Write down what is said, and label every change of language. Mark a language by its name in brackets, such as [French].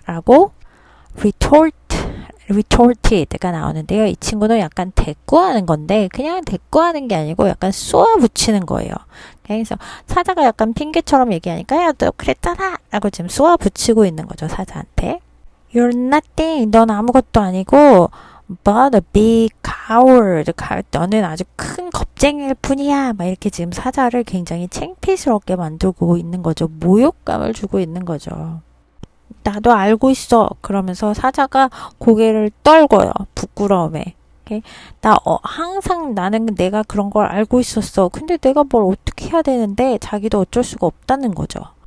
[Korean] 라고 [English] retorted [Korean] 가 나오는데요. 이 친구는 약간 대꾸하는 건데 그냥 대꾸하는 게 아니고 약간 쏘아붙이는 거예요. 그래서 사자가 약간 핑계처럼 얘기하니까 야, 너 그랬잖아. 라고 지금 쏘아붙이고 있는 거죠. 사자한테. [English] You're nothing. [Korean] 넌 아무것도 아니고 [English] but a big coward. [Korean] 너는 아주 큰 겁쟁이일 뿐이야. 막 이렇게 지금 사자를 굉장히 창피스럽게 만들고 있는 거죠. 모욕감을 주고 있는 거죠. 나도 알고 있어. 그러면서 사자가 고개를 떨궈요. 부끄러움에. 항상 나는 내가 그런 걸 알고 있었어. 근데 내가 뭘 어떻게 해야 되는데 자기도 어쩔 수가 없다는 거죠.